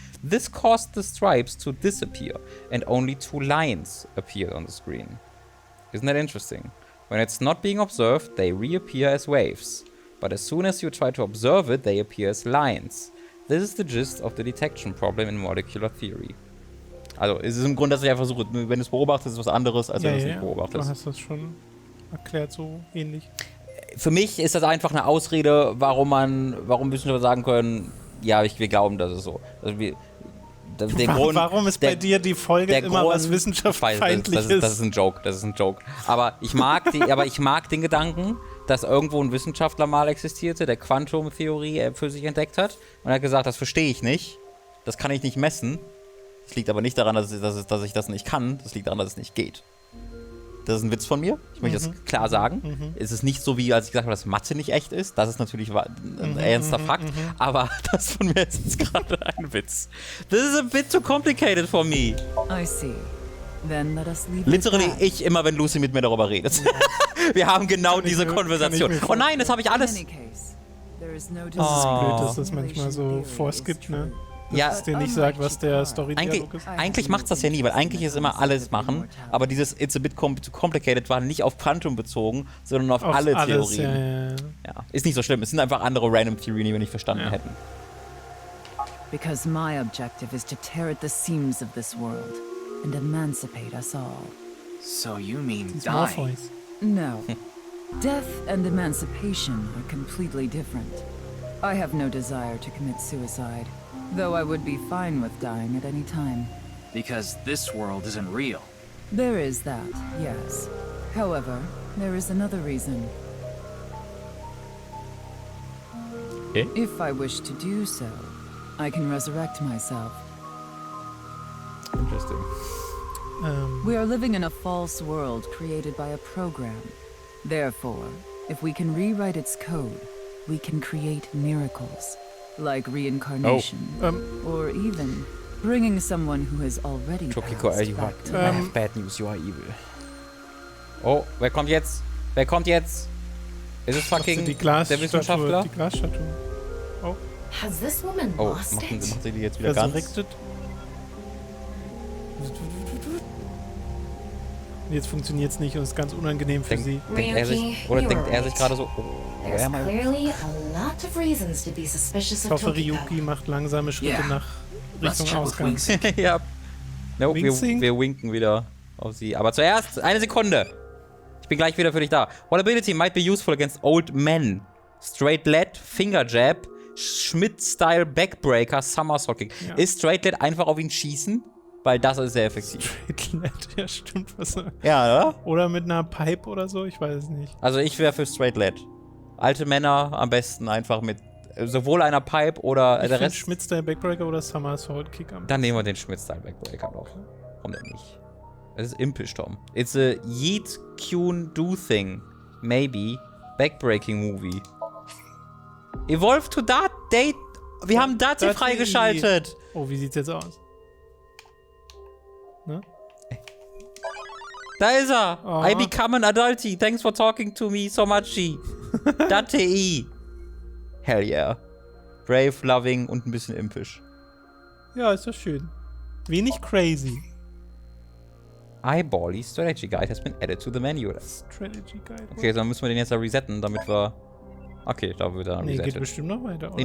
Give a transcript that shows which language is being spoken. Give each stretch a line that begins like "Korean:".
English: This caused the stripes to disappear, and only two lines appeared on the screen. Isn't that interesting? When it's not being observed, they reappear as waves. But as soon as you try to observe it, they appear as lines. This is the gist of the detection problem in molecular theory.
German: Also, es ist im Grunde, dass ich einfach versuche, wenn du es beobachtest, ist es was anderes, als wenn du es nicht beobachtest. Du hast das schon erklärt, so ähnlich. Für mich ist das einfach eine Ausrede, warum Wissenschaftler sagen können, ja, wir glauben, das ist so. Also warum ist bei dir die Folge immer was wissenschaftsfeindliches? Das ist ein Joke. Aber ich mag den Gedanken, dass irgendwo ein Wissenschaftler mal existierte, der Quantumtheorie für sich entdeckt hat und er hat gesagt, das verstehe ich nicht, das kann ich nicht messen. Das liegt aber nicht daran, dass ich das nicht kann, das liegt daran, dass es nicht geht. Das ist ein Witz von mir, ich möchte das klar sagen. Es ist nicht so, wie als ich gesagt habe, dass Mathe nicht echt ist. Das ist natürlich ein ernster Fakt. Aber das von mir ist jetzt gerade ein Witz.
English: This is a bit too complicated for me. I see. Then let us leave
German: Literally ich immer, wenn Lucy mit mir darüber redet. Wir haben genau diese Konversation. Oh nein, das habe ich alles. Das ist blöd, dass das manchmal so vorskippt, ne? Ja, dass es dir nicht sagt, was der Story-Dialog ist. Eigentlich macht es das ja nie, weil eigentlich ist immer alles machen, aber dieses
English: It's a bit complicated
German: war nicht auf Quantum bezogen, sondern auf alle Theorien. Ja. Ist nicht so schlimm, es sind einfach andere random Theorien, die wir nicht verstanden hätten.
English: Because my objective is to tear at the seams of this world and emancipate us all. So you mean die? No. Death and emancipation are completely different. I have no desire to commit suicide, though I would be fine with dying at any time. Because this world isn't real. There is that, yes. However, there is another reason. Okay. If I wish to do so, I can resurrect myself. Interesting. We are living in a false world created by a program. Therefore, if we can rewrite its code, we can create miracles, like reincarnation, or even bringing someone who has already passed back to life. Bad news, you are evil.
German: Oh, wer kommt jetzt? Wer kommt jetzt? Ist es fucking der Wissenschaftler? Die Glasstatue. Oh.
English: Has this woman lost it?
German: Macht sie die jetzt wieder ganz? Jetzt funktioniert es nicht und ist ganz unangenehm für sie. Denkt er sich gerade so,
English: There's clearly a lot of reasons to be suspicious
German: Ich
English: of
German: hoffe, Ryuki macht langsame Schritte nach Richtung Ausgang. Ja. No, wir winken wieder auf sie. Aber zuerst, eine Sekunde. Ich bin gleich wieder für dich da.
English: What ability might be useful against old men? Straight Led, Finger Jab, Schmidt-Style Backbreaker, Somersault Kick. Ja.
German: Ist Straight Led einfach auf ihn schießen? Weil das ist sehr effektiv. Straight Led, ja stimmt. Ja, oder? Oder mit einer Pipe oder so, ich weiß es nicht. Also ich wäre für Straight Led. Alte Männer am besten einfach mit sowohl einer Pipe oder der Rest. Schmidt-Style Backbreaker oder Somersault Kick am. Dann nehmen wir den Schmidt-Style Backbreaker noch. Warum denn nicht? Das ist impisch, Tom.
English: It's a Yeet Kyun Do Thing. Maybe. Backbreaking Movie. Evolve to Date.
German: Wir haben Date freigeschaltet. Oh, wie sieht's jetzt aus? Ne? Da ist er.
English: Oh. I become an adulty. Thanks for talking to me so much. Date. Hell yeah. Brave, loving
German: und ein bisschen impisch. Ja, ist doch schön. Wenig crazy.
English: Eyebally Strategy Guide has been added to the menu. Strategy Guide.
German: Okay, dann müssen wir den jetzt da resetten, damit wir... Okay, da wird er dann resettet. Nee, geht bestimmt noch weiter, oder?